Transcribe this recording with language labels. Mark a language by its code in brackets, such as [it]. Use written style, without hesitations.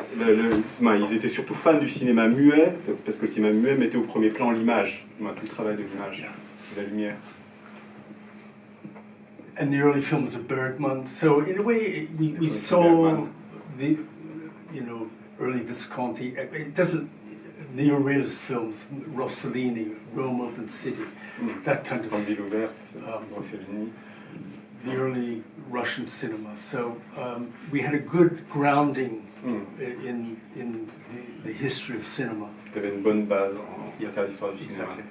[fr] Ils étaient surtout fans du cinéma muet, parce que le cinéma muet mettait au premier plan l'image, tout le travail de l'image, de la lumière. [en] And the early films of Bergman. So in a way, we saw the early Visconti. It doesn't neorealist films, Rossellini, Rome Open City, that kind of. [fr] Ville ouverte, Rossellini. [en] The early Russian cinema. So we had a good grounding in the history of cinema. [fr] Il y avait une bonne base en matière d'histoire du cinéma.